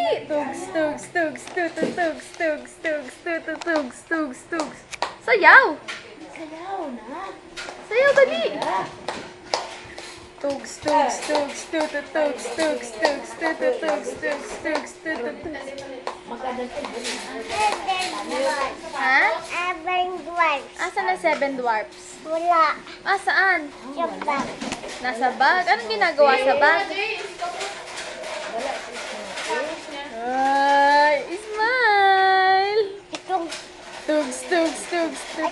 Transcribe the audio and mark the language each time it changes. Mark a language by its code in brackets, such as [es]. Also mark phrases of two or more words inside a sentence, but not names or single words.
[tl] Tugs, tugs, tugs, tugs, tugs, tugs, tugs, tugs, tugs, tugs, tugs. Sayaw! Sayaw, dali! Tugs, tugs, tugs, tugs, tugs, tugs, tugs, tugs, tugs, tugs, tugs, tugs. Ha? Asan na 7 dwarfs? Wala. Ah, saan? Sa bag. Nasa bag? Anong ginagawa sa bag? Ay, smile! Itong Tugs, tugs, tugs, tugs.